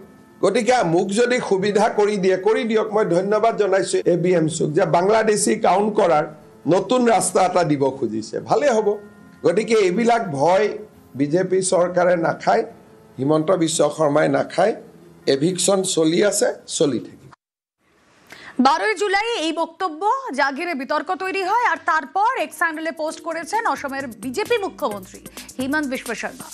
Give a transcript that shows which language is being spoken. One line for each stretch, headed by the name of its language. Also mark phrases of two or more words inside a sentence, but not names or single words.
Assamese: গতিকে মোক যদি সুবিধা কৰি দিয়ক। মই ধন্যবাদ জনাইছোঁ ABMCক যে বাংলাদেশী কাউণ্ট কৰাৰ নতুন ৰাস্তা এটা দিব খুজিছে, ভালে হ'ব। গতিকে এইবিলাক ভয় বিজেপি চৰকাৰে নাখায়, হিমন্ত বিশ্ব শৰ্মাই নাখায়। এভিকশ্যন চলি আছে, চলি থাকে।
Bangla: 12 জুলাই এই বক্তব্য যা ঘিরে বিতর্ক তৈরি হয়, আর তারপর এক্স হ্যান্ডেলে পোস্ট করেছেন অসমের বিজেপি মুখ্যমন্ত্রী হিমন্ত বিশ্ব শর্মা।